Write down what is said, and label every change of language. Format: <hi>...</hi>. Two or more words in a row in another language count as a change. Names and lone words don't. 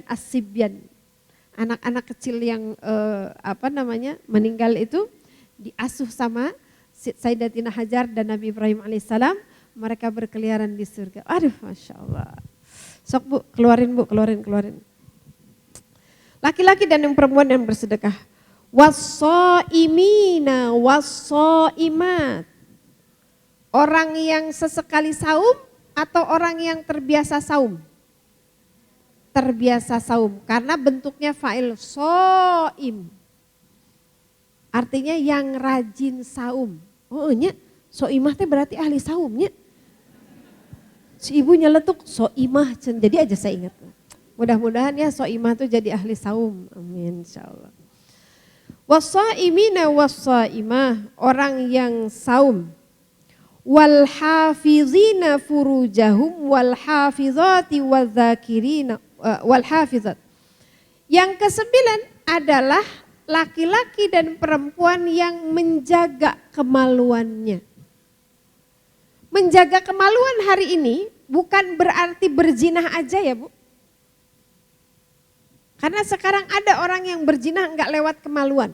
<id>Anak-anak kecil yang meninggal itu diasuh sama Sayyidatina Hajar dan Nabi Ibrahim alaihissalam. Mereka berkeliaran di surga. Aduh Masya Allah. Sok Bu, keluarin. Laki-laki dan yang perempuan yang bersedekah.</id> <ar>والصائمين والصائمات.</ar> <id>Orang yang sesekali saum atau orang yang terbiasa saum? Terbiasa saum karena bentuknya</id> <ar>فاعل صائم.</ar> <id>Artinya yang rajin saum. Oh nya, shaimah teh berarti ahli saumnya. Si ibu nyeletuk shaimah, jadi aja saya ingat. Mudah-mudahan ya shaimah tuh jadi ahli saum. Amin insyaallah.</id> <ar>والصائمين والصائمة,</ar> <id>orang yang saum.</id> <ar>والحافظين فروجهم والحافظات والذاكرين والحافظات.</ar> <id>Yang ke-9 adalah laki-laki dan perempuan yang menjaga kemaluannya. Menjaga kemaluan hari ini bukan berarti berzinah aja ya Bu. Karena sekarang ada orang yang berzina enggak lewat kemaluan.</id>